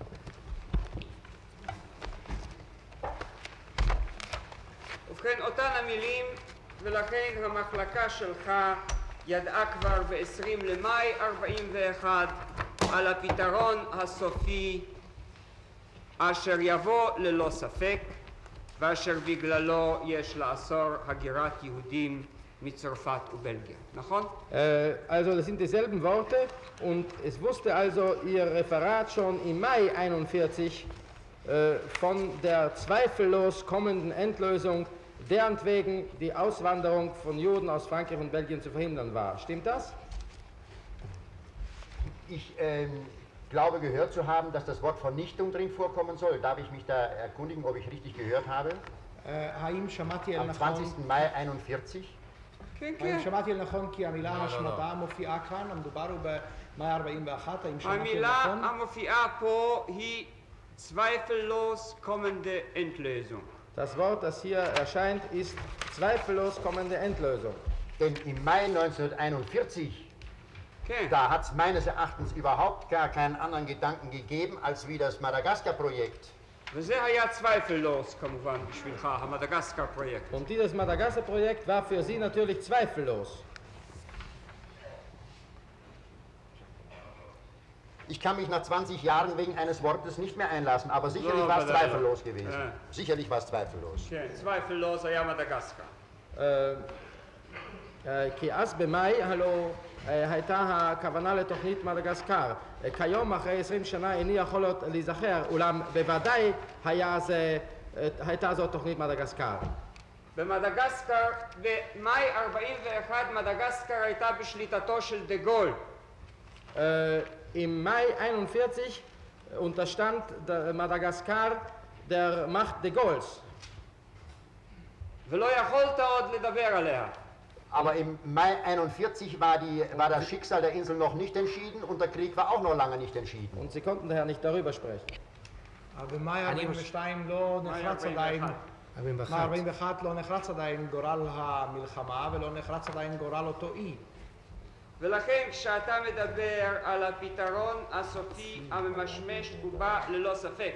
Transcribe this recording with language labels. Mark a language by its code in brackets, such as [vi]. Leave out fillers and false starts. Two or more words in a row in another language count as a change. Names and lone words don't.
[he] ובכן, אותן המילים, ולכן המחלקה שלך ידעה כבר ב-20 למאי 41 על הפתרון הסופי אשר יבוא ללא ספק ואשר בגללו יש לאסור הגירת יהודים מצרפת ובלגיה, נכון? [de] Also das sind dieselben Worte und es wusste also Ihr Referat schon im Mai 41 von der zweifellos kommenden Endlösung deren wegen die Auswanderung von Juden aus Frankreich und Belgien zu verhindern war. Stimmt das? Ich glaube gehört zu haben, dass das Wort Vernichtung drin vorkommen soll. Darf ich mich da erkundigen, ob ich richtig gehört habe? [he] האם שמעתי אל [de] Am [he] נכון? [de] 20. Mai 41. [he] כן, האם כן. שמעתי אל נכון כי המילה השמדה מופיעה כאן? המדובר הוא במאי 41, האם שמעתי אל המילה נכון? המופיעה פה היא [de] zweifellos kommende Endlösung. Das Wort, das hier erscheint, ist zweifellos kommende Endlösung. Denn im Mai 1941, [he] כן. [de] da hat es meines Erachtens überhaupt gar keinen anderen Gedanken gegeben, als wie das Madagaskar-Projekt. [he] וזה היה zweifellos כמובן בשבילך, המדגסקר פרויקט. [de] Und dieses Madagaskar-Projekt war für Sie natürlich zweifellos. Ich kann mich nach 20 Jahren wegen eines Wortes nicht mehr einlassen, aber sicherlich No, war es aber- zweifellos gewesen. Ja. Sicherlich war es zweifellos. [he] כן, zweifellos היה מדגסקר. כי אז במאי הלא הייתה הכוונה לתוכנית מדגסקר. כיום, אחרי 20 שנה, איני יכול עוד להיזכר, אולם בוודאי הייתה זאת תוכנית מדגסקר. במדגסקר, במאי 41 מדגסקר הייתה בשליטתו של דה גול. Im Mai 41 unterstand Madagaskar der Macht de Gaulles. ולא יכולת עוד לדבר עליה. [de] Aber im Mai 41 war das Schicksal der Insel noch nicht entschieden und der Krieg war auch noch lange nicht entschieden. Und sie konnten daher nicht darüber sprechen. [he] אבל במאי 42 לא נחרץ עדיין, 41 לא נחרץ עדיין גורל המלחמה ולא נחרץ עדיין גורל אותו אי. ולכן כשאתה מדבר על הפתרון הסופי הממשמש הוא בא ללא ספק.